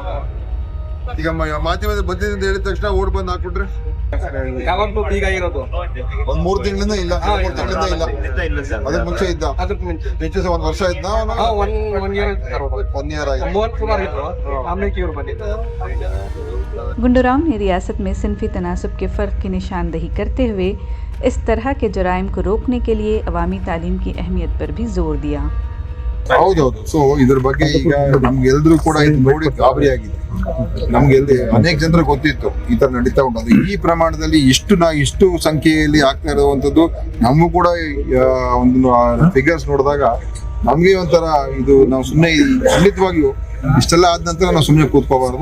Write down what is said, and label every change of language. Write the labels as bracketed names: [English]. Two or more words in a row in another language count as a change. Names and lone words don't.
[Kannada] ಈಗ ಮಾಧ್ಯಮದಲ್ಲಿ ಬಂದಿದೆ ಅಂತ ಹೇಳಿದ ತಕ್ಷಣ ಓಡ್ ಬಂದು ಹಾಕ್ಬಿಟ್ರೆ ಯಾವಾಗ್ಲೂ ಈಗ ಇರೋದು ಒಂದ್ 3 ತಿಂಗಳಿಂದ ಇಲ್ಲ, 3 ತಿಂಗಳಿಂದ ಇಲ್ಲ. ಅದಕ್ಕೆ ಮುಂಚೆ ಇದ್ದ, ಮುಂಚೆ 1 ವರ್ಷ ಇದ್ದ, [English] 1 year [Kannada] 1 year ಆಗಿದೆ. [Urdu] گنڈوراؤ نے ریاست میں صنفی تناسب کے فرق کی نشاندہی کرتے ہوئے اس طرح کے جرائم کو روکنے کے لیے عوامی تعلیم کی اہمیت پر بھی زور دیا. [Kannada] ಹೌದೌದು. ಸೊ ಇದ್ರ ಬಗ್ಗೆ ಈಗ ನಮ್ಗೆಲ್ರೂ ಕೂಡ ಇದು ನೋಡಿ ಗಾಬರಿ ಆಗಿದೆ. ನಮ್ಗೆಲ್ದೆ ಅನೇಕ ಜನರು ಗೊತ್ತಿತ್ತು ಈ ತರ ನಡೀತಾ ಉಂಟು. ಈ ಪ್ರಮಾಣದಲ್ಲಿ ಇಷ್ಟು ಸಂಖ್ಯೆಯಲ್ಲಿ ಆಗ್ತಾ ಇರುವಂತದ್ದು ನಮಗೂ ಕೂಡ ಒಂದು ಫಿಗರ್ಸ್ ನೋಡಿದಾಗ ನಮ್ಗೆ ಒಂಥರ ಇದು ನಾವು ಸುಮ್ಮನೆ ಖಂಡಿತವಾಗಿಯೂ ಇಷ್ಟೆಲ್ಲ ಆದ ನಂತರ ನಾವು ಸುಮ್ಮನೆ ಕೂತ್ಕೋಬಾರ್ದು.